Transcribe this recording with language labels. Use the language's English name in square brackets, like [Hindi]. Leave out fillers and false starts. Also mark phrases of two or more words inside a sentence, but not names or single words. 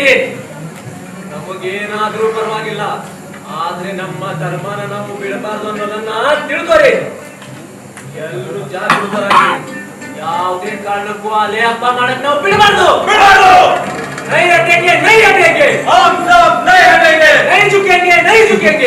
[Kannada] ನಮಗೇನಾದ್ರೂ ಪರವಾಗಿಲ್ಲ, ಆದ್ರೆ ನಮ್ಮ ಧರ್ಮನ ನಾವು ಬಿಡಬಾರ್ದು ಅನ್ನೋದನ್ನ ತಿಳ್ಕೊರಿ. ಎಲ್ಲರೂ ಜಾಗೃತರಾಗಿ ಯಾವುದೇ ಕಾರಣಕ್ಕೂ ಅಲೆ ಹಬ್ಬ ಮಾಡಕ್ ನಾವು ಬಿಡಬಾರ್ದು. [Hindi] नहीं हटेंगे नहीं हटेंगे, हम सब नहीं हटेंगे, ನೈ झुकेंगे ನೈ झुकेंगे,